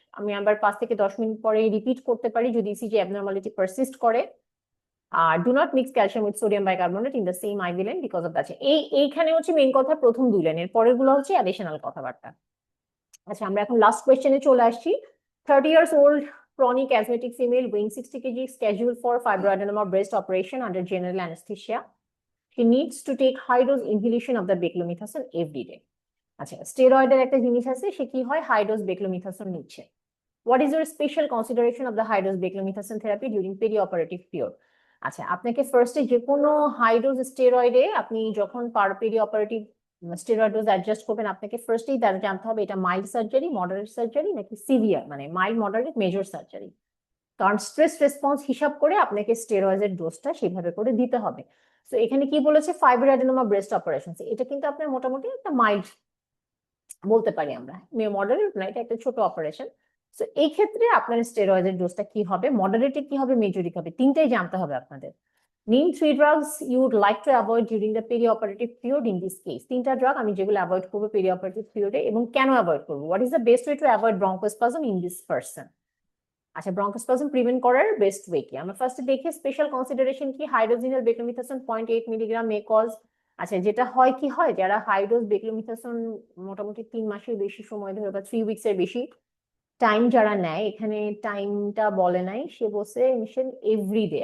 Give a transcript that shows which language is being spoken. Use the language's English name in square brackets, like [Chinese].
[Bangla] আমি আবার 5 থেকে 10 মিনিট পরে রিপিট করতে পারি যদি ইসিজি অ্যাবনর্মালিটি পারসিস্ট করে। [English] আর do not mix calcium with sodium bicarbonate in the same IV line because of that. [Bangla] এইখানে হচ্ছে মেইন কথা প্রথম 2 লাইনের, পরের গুলো হচ্ছে অ্যাডিশনাল কথাবার্তা। আচ্ছা, আমরা এখন লাস্ট কোয়েশ্চেনে চলে আসছি। [English] 30 years old chronic asthmatic female weighing 60 kg scheduled for fibroadenoma breast operation under general anesthesia. She needs to take high dose inhalation of the beclomethasone every day. [Bangla] আচ্ছা, স্টেরয়েডের একটা জিনিস আছে, সে কি হয়? হাই ডোজ বেক্লোমিথাসোন নিচ্ছে। [English] What is your special consideration of the high dose beclomethasone therapy during perioperative period? [Bangla] আচ্ছা, আপনাকে ফার্স্টে যে কোনো হাই ডোজ স্টেরয়েডে আপনি যখন পেরিঅপারেটিভ স্টেরয়েড ডোজ অ্যাডজাস্ট করবেন, আপনাকে ফার্স্টেই জানতে হবে এটা মাইল্ড সার্জারি, মডারেট সার্জারি নাকি সিভিয়ার, মানে মাইল্ড, মডারেট, মেজর সার্জারি। কারণ স্ট্রেস রেসপন্স হিসাব করে আপনাকে স্টেরয়েডের ডোজটা সেভাবে করে দিতে হবে। তো এখানে কি বলেছে? ফাইব্রোঅ্যাডেনোমা ব্রেস্ট অপারেশন, এটা কিন্তু আপনার মোটামুটি একটা মাইল্ড বলতে পারি আমরা, মডারেট না, এটা একটা ছোট অপারেশন। তো এই ক্ষেত্রে আপনার স্টেরয়েডের ডোজটা কি হবে, মডারেটে কি হবে, মেজরে কি হবে, তিনটাই জানতে হবে আপনাদের। [English] Name 3 drugs you would like to avoid during the perioperative period in this case. [Bangla] 3টা ড্রাগ আমি যেগুলো অ্যাভয়েড করবো পেরিঅপারেটিভ পিরিয়ডে এবং কেন অ্যাভয়েড করবো। [English] What is the best way to avoid bronchospasm in this person? [Bangla] আচ্ছা, ব্রঙ্কোস্পাজম প্রিভেন্ট করার বেস্ট ওয়ে কি? আমরা ফার্স্টে দেখি স্পেশাল কনসিডারেশন কি। হাইড্রোজিনাল বেক্লোমিথাসোন 0.8 মিলিগ্রাম মে কজ আচ্ছা, যেটা হয় কি হয়, যারা হাই ডোজ বেক্লোমিথাসোন মোটামুটি 3 মাসের বেশি সময় ধরে বা 3 উইকস এর বেশি টাইম যারা নেয়, এখানে টাইমটা বলে নাই, সে বলছে মিশন এভরিডে।